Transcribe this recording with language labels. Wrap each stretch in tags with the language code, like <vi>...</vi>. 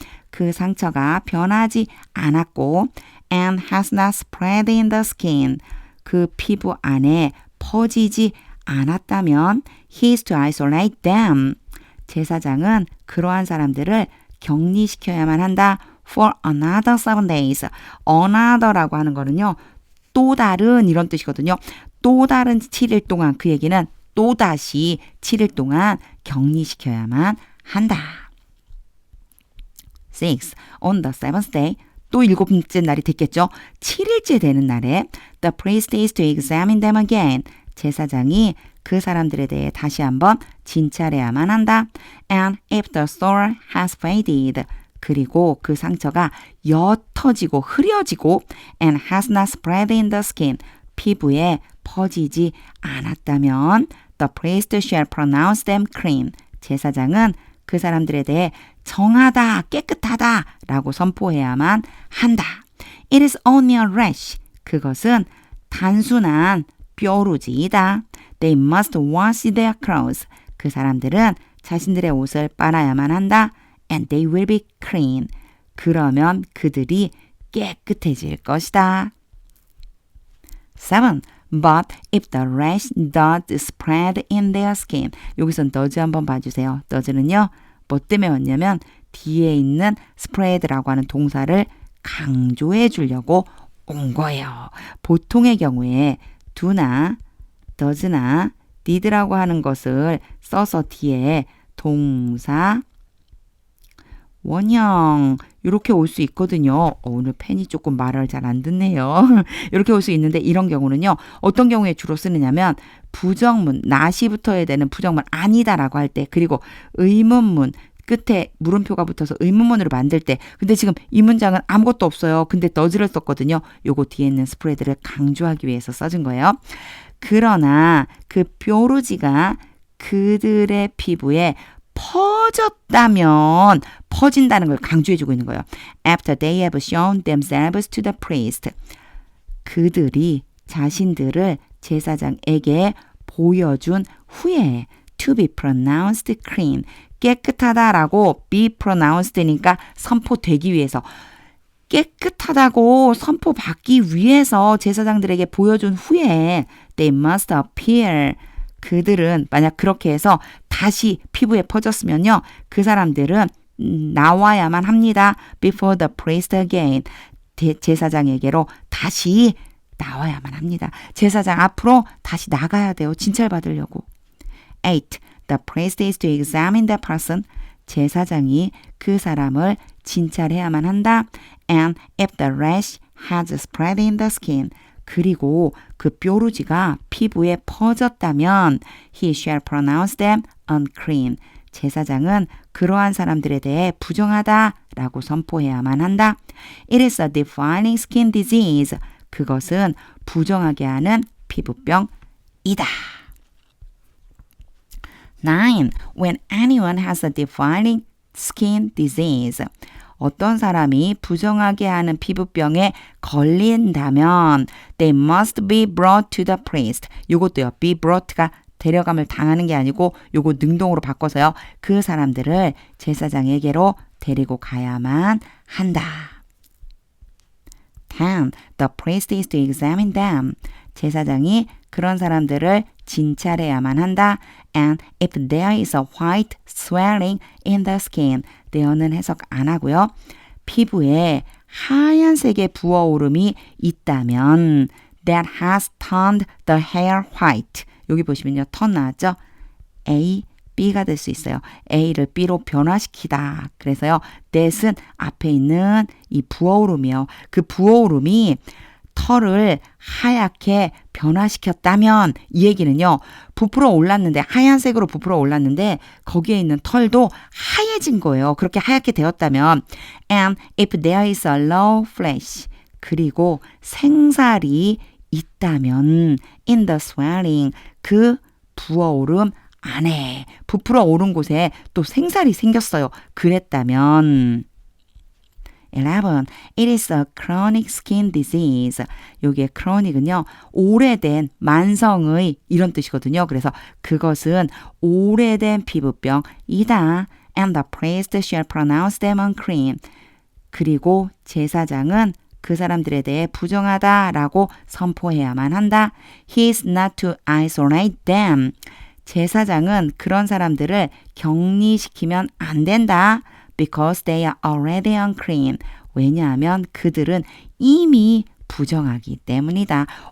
<ko>그 상처가 변하지 않았고</ko> <en>and has not spread in the skin.</en> <ko>그 피부 안에 퍼지지 않았다면</ko> <en>he is to isolate them.</en> <ko>제사장은 그러한 사람들을 격리시켜야만 한다.</ko> <en>for another 7 days. another라고</en> <ko>하는 거는요. 또 다른 이런 뜻이거든요. 또 다른 7일 동안 그 얘기는 또다시 7일 동안 격리시켜야만 한다. 6.</ko> <en>On the 7th day.</en> <ko>또 7번째 날이 됐겠죠. 7일째 되는 날에</ko> <en>the priest is to examine them again.</en> <ko>제사장이 그 사람들에 대해 다시 한번 진찰해야만 한다.</ko> <en>And if the sore has faded.</en> <ko>그리고 그 상처가 옅어지고 흐려지고</ko> <en>and has not spread in the skin.</en> <ko>피부에 퍼지지 않았다면</ko> <en>the priest shall pronounce them clean.</en> <ko>제사장은 그 사람들에 대해 정하다, 깨끗하다 라고 선포해야만 한다.</ko> <en>It is only a rash.</en> <ko>그것은 단순한 뾰루지이다.</ko> <en>They must wash their clothes.</en> <ko>그 사람들은 자신들의 옷을 빨아야만 한다.</ko> <en>And they will be clean.</en> <ko>그러면 그들이 깨끗해질 것이다. 7.</ko> <en>But if the rash does spread in their skin.</en> <ko>여기선 does 한번 봐주세요. does는요. 뭐 때문에 왔냐면 뒤에 있는 spread라고 하는 동사를 강조해 주려고 온 거예요. 보통의 경우에 do나 does나 did라고 하는 것을 써서 뒤에 동사 원형 이렇게 올 수 있거든요. 오늘 펜이 조금 말을 잘 안 듣네요. 이렇게 올 수 있는데 이런 경우는요. 어떤 경우에 주로 쓰느냐면 부정문, not이 붙어야 되는 부정문 아니다라고 할 때 그리고 의문문 끝에 물음표가 붙어서 의문문으로 만들 때 근데 지금 이 문장은 아무것도 없어요. 근데 does를 썼거든요. 요거 뒤에 있는 스프레드를 강조하기 위해서 써준 거예요. 그러나 그 뾰루지가 그들의 피부에 퍼졌다면 퍼진다는 걸 강조해주고 있는 거예요.</ko> <en>After they have shown themselves to the priest.</en> <ko>그들이 자신들을 제사장에게 보여준 후에</ko> <en>to be pronounced clean.</en> <ko>깨끗하다라고 be pronounced니까 선포되기 위해서 깨끗하다고 선포받기 위해서 제사장들에게 보여준 후에</ko> <en>they must appear.</en> <ko>그들은 만약 그렇게 해서 다시 피부에 퍼졌으면요. 그 사람들은 나와야만 합니다.</ko> <en>Before the priest again.</en> <ko>제사장에게로 다시 나와야만 합니다. 제사장 앞으로 다시 나가야 돼요. 진찰받으려고. 8.</ko> <en>The priest is to examine the person.</en> <ko>제사장이 그 사람을 진찰해야만 한다.</ko> <en>And if the rash has spread in the skin.</en> <ko>그리고 그 뾰루지가 피부에 퍼졌다면</ko> <en>he shall pronounce them unclean.</en> <ko>제사장은 그러한 사람들에 대해 부정하다라고 선포해야만 한다.</ko> <en>It is a defiling skin disease.</en> <ko>그것은 부정하게 하는 피부병이다. 9.</ko> <en>When anyone has a defiling skin disease.</en> <ko>어떤 사람이 부정하게 하는 피부병에 걸린다면</ko> <en>they must be brought to the priest.</en> <ko>이것도요. be brought가 데려감을 당하는 게 아니고 요거 능동으로 바꿔서요. 그 사람들을 제사장에게로 데리고 가야만 한다. 10.</ko> <en>The priest is to examine them.</en> <ko>제사장이 그런 사람들을 진찰해야만 한다.</ko> <en>And if there is a white swelling in the skin.</en> <ko>there는 해석 안 하고요. 피부에 하얀색의 부어오름이 있다면</ko> <en>that has turned the hair white.</en> <ko>여기 보시면요. turn 나왔죠? A, B가 될 수 있어요. A를 B로 변화시키다. 그래서요. that은 앞에 있는 이 부어오름이요. 그 부어오름이 털을 하얗게 변화시켰다면 이 얘기는요. 부풀어 올랐는데 하얀색으로 부풀어 올랐는데 거기에 있는 털도 하얘진 거예요. 그렇게 하얗게 되었다면</ko> <en>and if there is a low flesh</en> <ko>그리고 생살이 있다면</ko> <en>in the swelling</en> <ko>그 부어오름 안에 부풀어 오른 곳에 또 생살이 생겼어요. 그랬다면 11.</ko> <en>It is a chronic skin disease.</en> <ko>여기에 chronic은요. 오래된 만성의 이런 뜻이거든요. 그래서 그것은 오래된 피부병이다.</ko> <en>And the priest shall pronounce them unclean.</en> <ko>그리고 제사장은 그 사람들에 대해 부정하다라고 선포해야만 한다.</ko> <en>He is not to isolate them.</en> <ko>제사장은 그런 사람들을 격리시키면 안 된다.</ko> <en>Because they are already unclean.</en> <ko>왜냐하면 그들은 이미 부정하기 때문이다.</ko>